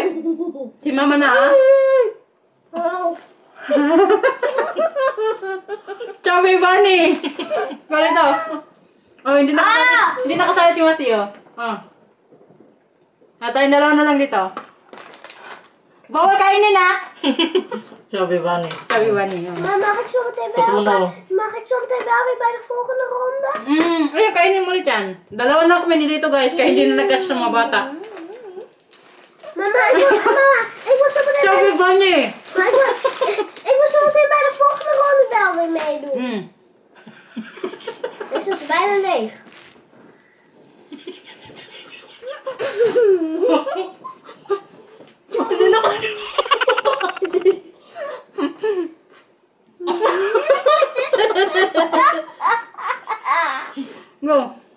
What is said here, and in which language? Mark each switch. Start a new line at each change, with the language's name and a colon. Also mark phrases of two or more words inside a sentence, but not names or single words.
Filipino: Si mama na ah. Chubby bunny. Ganito. Oh, hindi nakasali si Matthew. Tayong dalawa na lang dito. Bawal kainin ha. Chubby bunny. Chubby bunny.
Dutch: Maar mag ik zo meteen bij jou bij de volgende ronde?
Filipino: Ayun, kainin mo ulit yan. Dalawa na kami dito guys, kaya hindi na nagkasya sa mga bata. Mama,
Dutch: ik wil zo meteen...
Filipino: Chubby bunny.
Dutch: Maar ik wil zo meteen bij de volgende ronde wel weer meedoen. Dus het is bijna leeg. Go.